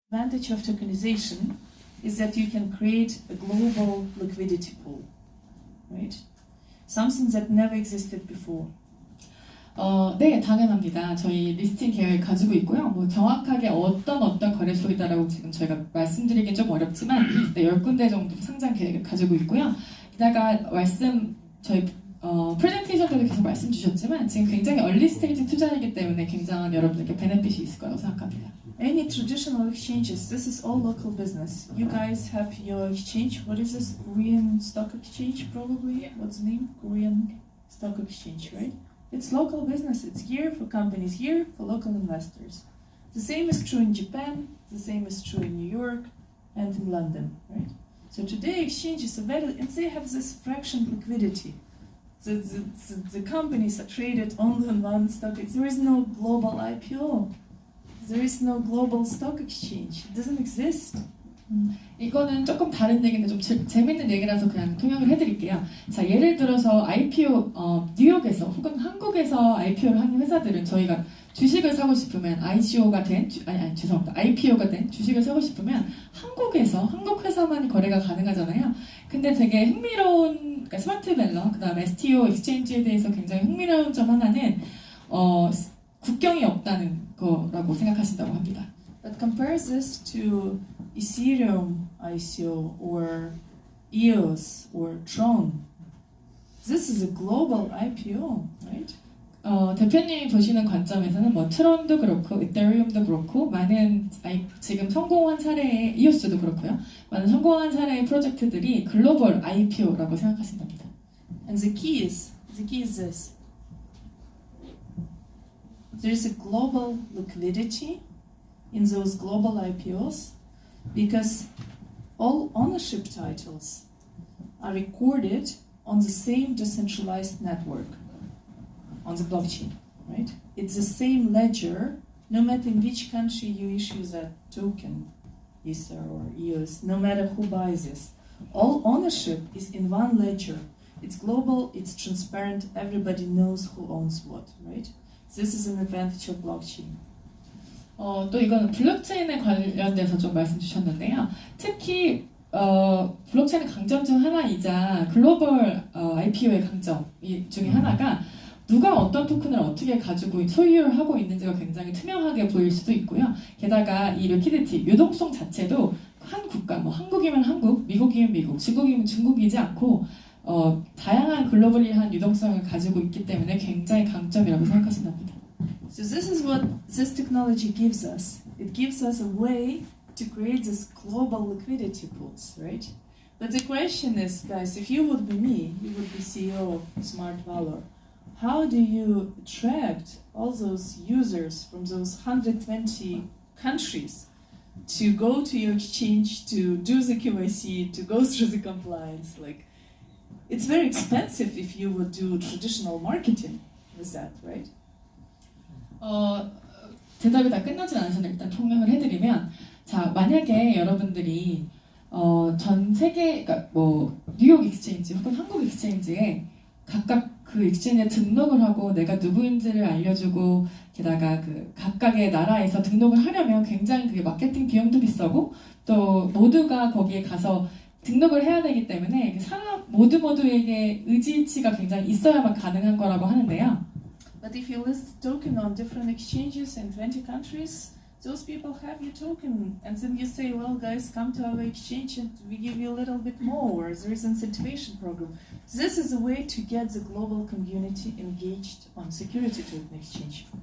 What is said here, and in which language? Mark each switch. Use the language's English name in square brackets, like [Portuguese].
[English] advantage of tokenization is that you can create a global liquidity pool, right? Something that never existed before. [Korean] 네, 당연합니다. 저희 리스팅 계획 가지고 있고요. 뭐 정확하게 어떤 거래소이다라고 지금 저희가 말씀드리긴 좀 어렵지만 네, 10군데 정도 상장 계획을 가지고 있고요. 게다가 저희 프레젠테이션에도 계속 말씀 주셨지만 지금 굉장히 얼리 스테이지 투자이기 때문에 굉장한 여러분에게 베네핏이 있을 거라고 생각합니다. [English] Any traditional exchanges, this is all local business. You guys have your exchange. What is this? Korean Stock Exchange, probably? Yeah. What's the name? Korean Stock Exchange, right? It's local business. It's here for companies, here for local investors. The same is true in Japan. The same is true in New York and in London, right? So today exchanges are very, and they have this fraction liquidity. The companies are traded only on one stock. There is no global IPO. There is no global stock exchange. It doesn't exist. [Korean] 이거는 조금 다른 얘기인데 좀 재밌는 얘기라서 그냥 통역을 해드릴게요. 자, 예를 들어서 IPO 뉴욕에서 혹은 한국에서 IPO를 하는 회사들은 저희가 주식을 사고 싶으면 ICO가 된 IPO가 된 주식을 사고 싶으면 한국 회사만이 거래가 가능하잖아요. 근데 되게 흥미로운 그러니까 스마트 밸러 그다음에 STO 익스체인지에 대해서 굉장히 흥미로운 점 하나는 국경이 없다는 거라고 생각하신다고 합니다. [English] That compares this to Ethereum ICO or EOS or Tron. This is a global IPO, right? [Korean] 대표님이 보시는 관점에서는 뭐 트론도 그렇고 이더리움도 그렇고 많은 지금 성공한 사례의 EOS도 그렇고요. 많은 성공한 사례의 프로젝트들이 글로벌 IPO라고 생각하신답니다. [English] And the key is this. There is a global liquidity in those global IPOs because all ownership titles are recorded on the same decentralized network, on the blockchain, right? It's the same ledger, no matter in which country you issue that token, Ether or EOS, no matter who buys this. All ownership is in one ledger. It's global, it's transparent, everybody knows who owns what, right? This is an advantage of blockchain. [Korean] 또 이거는 블록체인에 관련돼서 좀 말씀 주셨는데요. 특히 블록체인의 강점 중 하나이자 글로벌 IPO의 강점 중에 하나가 누가 어떤 토큰을 어떻게 가지고 소유를 하고 있는지가 굉장히 투명하게 보일 수도 있고요. 게다가 이 리퀴디티, 유동성 자체도 한 국가, 뭐 한국이면 한국, 미국이면 미국, 중국이면 중국이지 않고 다양한 글로벌리한 유동성을 가지고 있기 때문에 굉장히 강점이라고 생각하신답니다. [English] So this is what this technology gives us. It gives us a way to create this global liquidity pools, right? But the question is, guys, if you would be me, you would be CEO of Smart Valor. How do you attract all those users from those 120 countries to go to your exchange, to do the KYC, to go through the compliance? Like, it's very expensive if you would do traditional marketing with that, right? [Korean] 대답이 다 끝나진 않았는데 일단 통역을 해드리면 자 만약에 여러분들이 전 세계 그러니까 뭐 뉴욕 익스체인지 혹은 한국 익스체인지에 각각 그 익스체인지에 등록을 하고 내가 누구인지를 알려주고 게다가 그 각각의 나라에서 등록을 하려면 굉장히 그게 마케팅 비용도 비싸고 또 모두가 거기에 가서 등록을 해야 되기 때문에 사람 모두에게 의지치가 굉장히 있어야만 가능한 거라고 하는데요. [English] But if you list token on different exchanges in 20 countries, those people have your token, and then you say, well, guys, come to our exchange and we give you a little bit more, or there is an incentivation program. This is a way to get the global community engaged on security token exchange.